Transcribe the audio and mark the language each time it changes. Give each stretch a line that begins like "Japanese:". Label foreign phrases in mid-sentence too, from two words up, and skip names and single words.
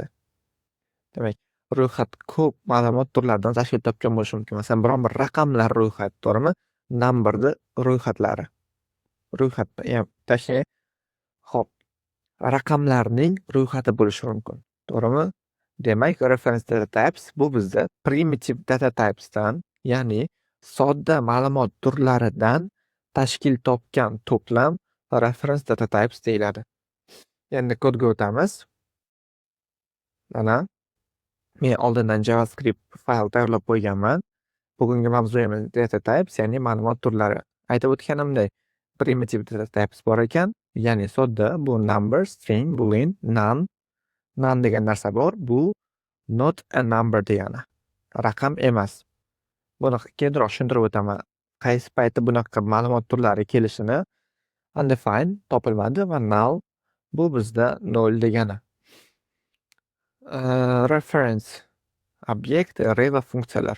Uzbek: Demak, ro'yxat ko'p ma'lumot turlaridan tashkil topgan bo'lishi mumkin. Masalan, biron bir raqamlar ro'yxati, to'g'rimi? Numberni ro'yxatlari. Ro'yxatda, ya'ni Xo'p, raqamlarning ro'yxati bo'lishi mumkin. To'g'rimi? Demak,
English: reference data types
Uzbek: bu bizda
English: primitive data typesdan,
Uzbek: ya'ni sodda ma'lumot turlaridan tashkil topgan to'plam
English: reference data types
Uzbek: deyiladi. Endi kodga o'tamiz. Mana men oldindan JavaScript fayl tayyorlab qo'yganman. Bugungi mavzuyimiz
English: data types,
Uzbek: ya'ni ma'lumot turlari. Aytib o'tganimdek,
English: primitive data types
Uzbek: bor ekan, ya'ni sodda bu number, string, boolean, none. None degan narsa bor. Bu
English: not a number
Uzbek: degani. Raqam emas. Buni keyinroq tushuntirib o'taman. Qaysi paytda bunaqa ma'lumot turlari kelishini. Undefined topilmadi va null bu bizda 0 degani. Reference obyekt, array va funksiyalar.